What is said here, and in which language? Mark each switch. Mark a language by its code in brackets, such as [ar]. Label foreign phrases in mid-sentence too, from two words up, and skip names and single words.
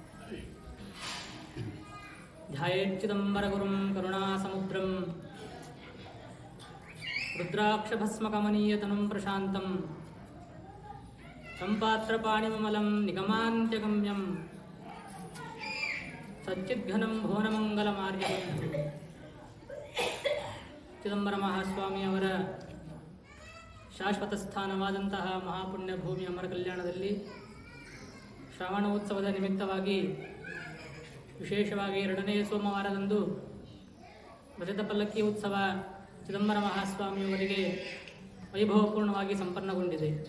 [sa] ध्यायेच्चिदम्बरगुरुं करुणासमुद्रं रुद्राक्षभस्मकमनीयतनुं प्रशान्तं सम्पात्रपाणिममलं निगमान्त्यगम्यं सच्चिद्घनं भुवनमङ्गलमार्यं [kn] ಚಿದಂಬರ ಮಹಾಸ್ವಾಮಿಯವರ ಶಾಶ್ವತ ಸ್ಥಾನವಾದಂತಹ ಮಹಾಪುಣ್ಯ ಭೂಮಿ ಅಮರ ಕಲ್ಯಾಣದಲ್ಲಿ ಶ್ರಾವಣೋತ್ಸವದ ನಿಮಿತ್ತವಾಗಿ ವಿಶೇಷವಾಗಿ 2ನೇ ಸೋಮವಾರದಂದು ರಜತ ಪಲ್ಲಕ್ಕಿ ಉತ್ಸವ ಚಿದಂಬರ ಮಹಾಸ್ವಾಮಿಯವರಿಗೆ ವೈಭವಪೂರ್ಣವಾಗಿ ಸಂಪನ್ನಗೊಂಡಿದೆ.